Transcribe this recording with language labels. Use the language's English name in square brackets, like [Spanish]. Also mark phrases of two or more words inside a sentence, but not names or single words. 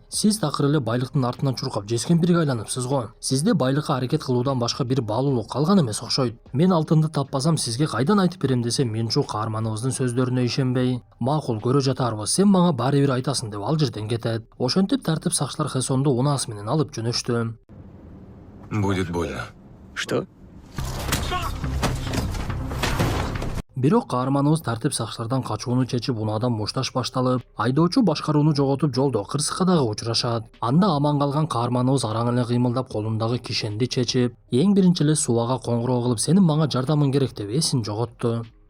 [Kyrgyz] Сиз такыр эле байлыктын артынан чуркап жескемпирге айланыпсыз го. Сизде байлыкка аракет кылуудан башка бир баалуулук калган эмес окшойт. Мен алтынды таппасам, сизге кайдан айтып берем десе, Минжу каарманыбыздын сөздөрүнө ишенбей, макул көрө жатарбыз, сен мага баары бир айтасың деп ал жерден кетет. Ошентип тартип сакчылар Хэсонду унаасы менен алып жөнөштү. [Russian] Будет больно. Что? [Kyrgyz] Бирок каарманыбыз тартип сакчылардан качууну чечип, унаадан мушташ башталып, айдоочу башкарууну жоготуп, жолдо кырсыкка дагы учурашат. Анда аман калган каарманыбыз араң эле кыймылдап, колундагы кишенди чечип, эң биринчи эле Сувага коңгуроо кылып, сенин мага жардамың керек деп эсин жоготту.